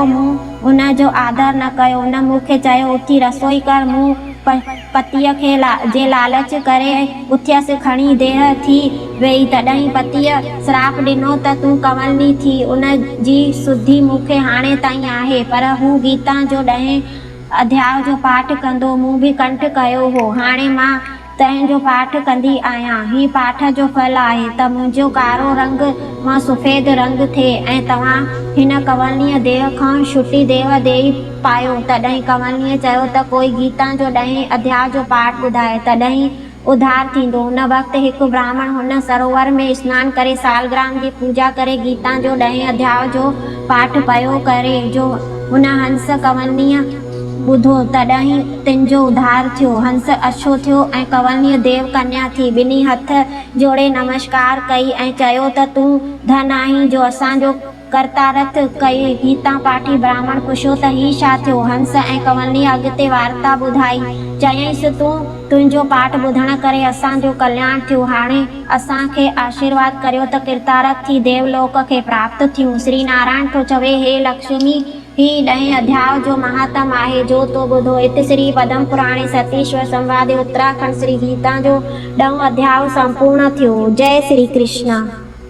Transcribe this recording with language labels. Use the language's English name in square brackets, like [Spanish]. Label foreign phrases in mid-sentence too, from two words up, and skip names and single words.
[Sindhi] मूं उन जो आदर न कयो। उन मूंखे चयो, उथी रसोई कर। मूं पतीअ खे जे लालच करे उथियसि। खणी देह थी वेई। तॾहिं पतीअ श्राप ॾिनो त तूं कंवलनी थी। उन जी सुधी मूंखे हाणे ताईं आहे। पर हू गीता जो 10 अध्याय जो पाठ कंदो। मूं बि कंठ कयो हो। हाणे मां तंहिंजो पाठ कंदी आहियां। ही पाठ जो फल आहे त मुंहिंजो कारो रंग मां सफ़ेद रंग थिए ऐं तव्हां हिन कंवलनीअ देह खां छुटी देह ॾेई पायो। तॾहिं कंवलनीअ चयो त कोई गीता जो 10 अध्याय जो पाठ ॿुधाए, तॾहिं उद्धार थींदो। उन वक़्तु हिकु ब्राह्मण हुन सरोवर में सनानु करे सालग्राम जी पूजा करे गीता जो 10 अध्याय जो पाठ पियो करे। जो हुन हंस कंवलनीअ ॿुधो, तॾहिं तिनिजो उद्धार थियो। हंस अछो थियो ऐं कंवलनीअ देव कन्या थी। ॿिन्ही हथ जोड़े नमस्कार कई ऐं चयो त तूं धन आहीं जो असांजो करतारथ कई। गीता पाठी ब्राह्मण पुछियो त ही छा थियो? हंस ऐं कंवलनीअ अॻिते वार्ता ॿुधाई। चयईंसि, तुंहिंजो पाठ ॿुधण करे असांजो कल्याण थियो। हाणे असांखे आशीर्वाद करियो त कृतारथ थी देवलोक खे प्राप्त थियूं। श्री नारायण थो चवे, हे लक्ष्मी, ही 10 अध्याय जो महात्म आहे जो तो ॿुधो। इत श्री पद्म पुराणे सतीश्वर संवादे उत्तराखंड श्री गीता जो 10 अध्याय संपूर्ण थियो। जय श्री कृष्ण।